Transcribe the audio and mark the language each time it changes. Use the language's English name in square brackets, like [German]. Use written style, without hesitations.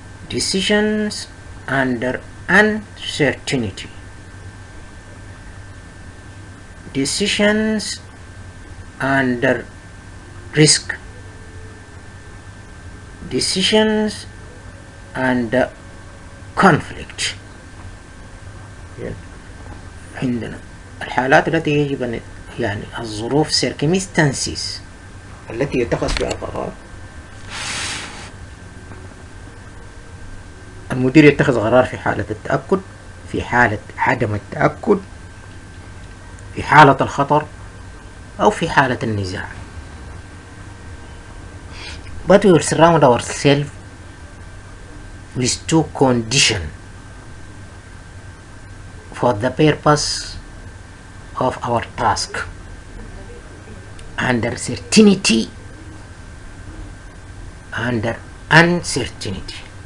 [English] Decisions under uncertainty. Decisions under risk. Decisions under conflict. [Arabic] عندنا الحالات التي يجب أن يعني الظروف circumstances التي يتخذ فيها قرار. المدير يتخذ قرار في حالة التأكد، في حالة عدم التأكد، في حالة الخطر، أو في حالة النزاع. [English] But we will surround ourselves with 2 conditions for the purpose of our task: under certainty, under uncertainty.